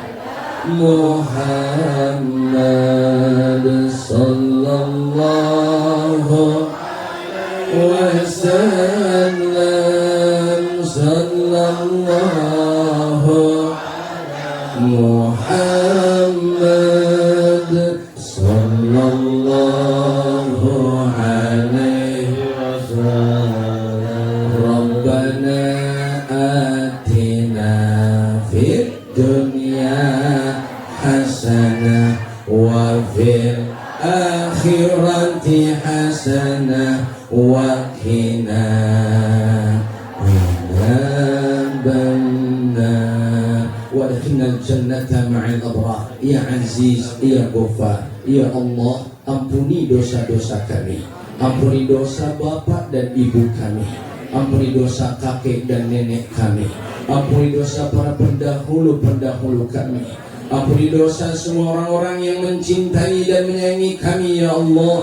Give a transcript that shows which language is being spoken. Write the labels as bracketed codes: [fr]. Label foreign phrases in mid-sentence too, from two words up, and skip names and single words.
[ar] محمد صلى الله وسلم صلى الله محمد صلى الله عليه وسلم. ربنا آتنا في الدنيا حسنة وفي الآخرة حسنة وقنا عذاب النار وأدخلنا الجنة مع الأبرار. يا عزيز، يا غفار، يا الله, [id] ampuni dosa-dosa kami, ampuni dosa bapak dan ibu kami, ampuni dosa kakek dan nenek kami, ampuni dosa para pendahulu kami, ampuni dosa semua orang-orang yang mencintai dan menyayangi kami [ar] يا الله.